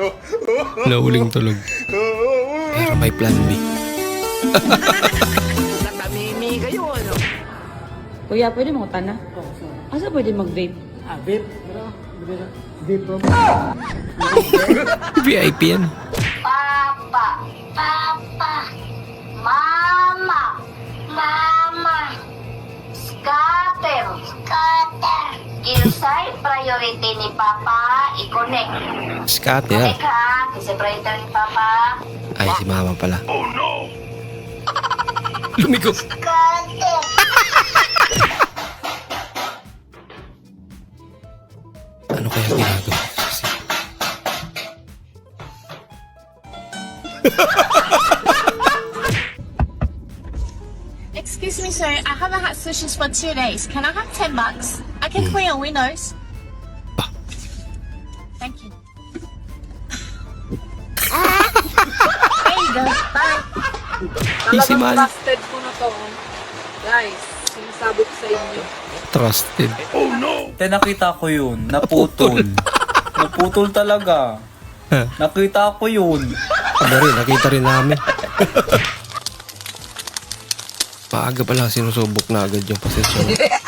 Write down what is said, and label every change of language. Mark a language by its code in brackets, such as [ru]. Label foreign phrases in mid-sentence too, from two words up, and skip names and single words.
[tl] Nahuling tulog. Pero may plan B. Natamimi kayo, ano? Kuya, pwede mo na? [ceb] Asa pwede mag-vape? [tl] VIP yan. [en] Papa, Papa, Mama, Mama, Scatter, Scatter. [ceb] Kinsay priority ni Papa, i-connect. [en] Scatter. [ceb] Connect ha, kinsay priority ni Papa. [tl] Ay, si mama pala. [en] Oh no! [tl] Lumiko. [en] Scatter. [tl] Ano kaya ginagawa? [en] Excuse me, sir. I haven't had sushi for 2 days. Can I have $10? I can clean your windows. Ah. Thank you. There you go. Bye. Easy man. [tl] Trusted ko na to. Guys, sinasabi ko sa inyo. Trusted. Nakita ko yun. Naputol. Naputol talaga. Nakita ko yun. Ano rin, nakita rin namin. Maaga pala sinusubok na agad yung pasensya mo.